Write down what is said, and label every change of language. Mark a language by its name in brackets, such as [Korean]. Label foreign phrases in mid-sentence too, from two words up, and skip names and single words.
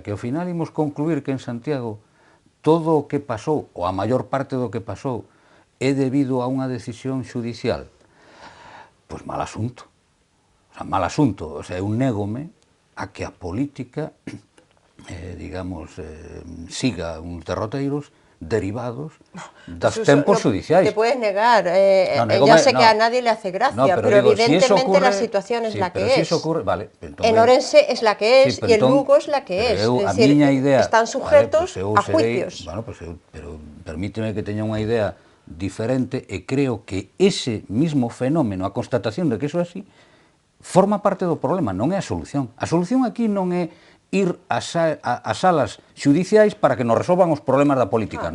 [Galician] Que ao final imos concluir que en Santiago todo o que pasou, ou a maior parte do que pasou, é debido a unha decisión xudicial? Pois mal asunto. Mal asunto. [Spanish] O sea, [Galician] eu négome a que a política, digamos, siga uns derroteiros derivados dos tempos judiciais. [Spanish] Te puedes negar, ya sé que a nadie le hace gracia, pero evidentemente la situación es la que es. En Orense es la que es, y en Lugo es la que es. Es decir, están sujetos a juicios. [Galician] Pero permíteme que teña unha idea diferente, e creo que [Spanish] ese mismo [Galician] fenómeno, a constatación de que eso é así, forma parte do problema, non é a solución. A solución aquí non é ir ás salas xudiciais para que nos resolvan os problemas da política.